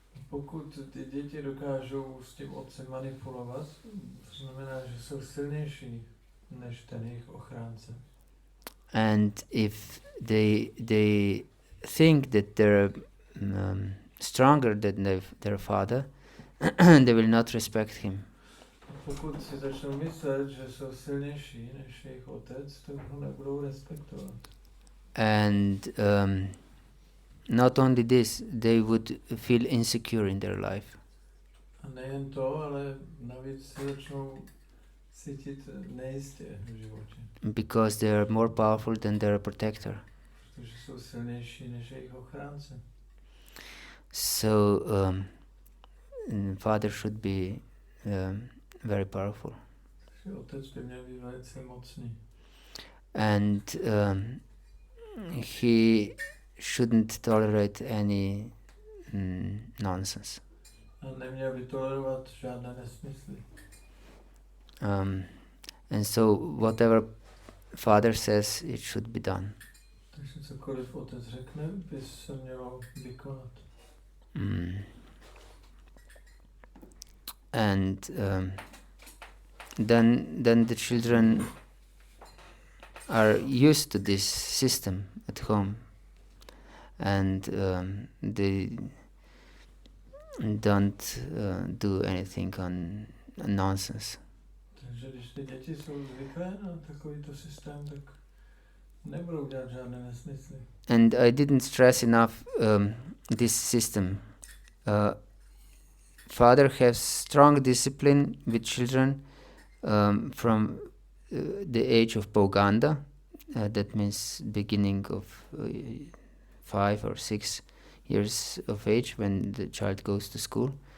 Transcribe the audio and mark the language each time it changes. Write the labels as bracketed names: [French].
[Czech] Pokud ty děti dokážou s tím otcem manipulovat, to znamená, že jsou silnější než ten jejich ochránce. [English] And if they think that they're stronger than their father, they will not respect him. [Czech] Pokud si začnou myslet, že jsou silnější než jejich otec, tak ho nebudou respektovat. [English] And not only this, they would feel insecure in their life. [Czech] A nejen to, ale navíc se začnou cítit nejistě v životě. [English] Because they are more powerful than their protector. [Czech] Protože jsou silnější než jejich ochránce. [English] So father should be very powerful. [Czech] Takže otec by měl být velice mocný. [English] And he shouldn't tolerate any nonsense. [Czech] A neměl by tolerovat žádné nesmysly. [English] And so whatever father says, it should be done. [Czech] Takže cokoliv otec řekne, by se mělo vykonat. [English] And then the children are used to this system at home, and they don't do anything on nonsense. [Czech] Takže když ty děti jsou zvyklé na takovýto systém, tak nebudou dělat žádné nesmysly. [English] And I didn't stress enough this system. Father has strong discipline with children from the age of Poganda, that means beginning of 5 or 6 years of age when the child goes to school.